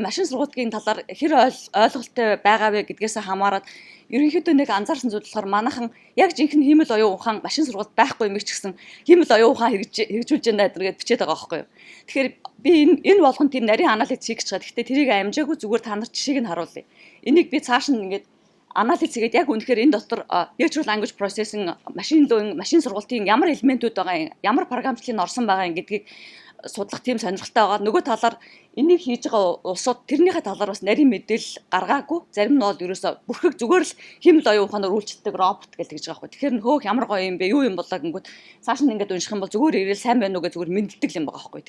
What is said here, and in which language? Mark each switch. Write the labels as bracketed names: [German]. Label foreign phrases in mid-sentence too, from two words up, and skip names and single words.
[Mongolian] Машин сургалтын талаар хэр ойлголттой байгаа вэ гэдгээс хамаарат ерөнхийдөө нэг анзаарсан зүйл болохоор манайхан яг жинхэнэ химэл оюун ухаан машин сургалт байхгүй юм ч гэсэн химэл оюун ухаан хэрэгжүүлж байна гэдэр бичээд байгаа байхгүй юу? Тэгэхээр би энэ болгон тийм нарийн анализ хийх гэж байгаа. Гэхдээ тэрийг амжаагүй зүгээр та нар жишээг нь харуулъя. Энийг би цааш нь ингээд анализ хийгээд яг үнэхээр энэ дотор [English] natural language processing [Mongolian] машин сургалтын ямар элементүүд байгаа юм, ямар програмчлалыг орсон байгаа юм гэдгийг судлах тийм сонирхолтой байгаа. Нөгөө талаар энийг хийж байгаа улсууд тэрнийхээ талаар бас нарийн мэдээлэл гаргаагүй. Зарим нь бол ерөөсө бүрхэг зүгээр л хэмэл оюун ухаанаар үйлчлдэг робот гэж байгаа байхгүй. Тэгэхээр хөөх ямар гоё юм бэ? Юу юм болоо гингүүд цааш нь ингээд унших юм бол зүгээр ирээл сайн байна уу гэж зүгээр мэддэг юм байгаа байхгүй.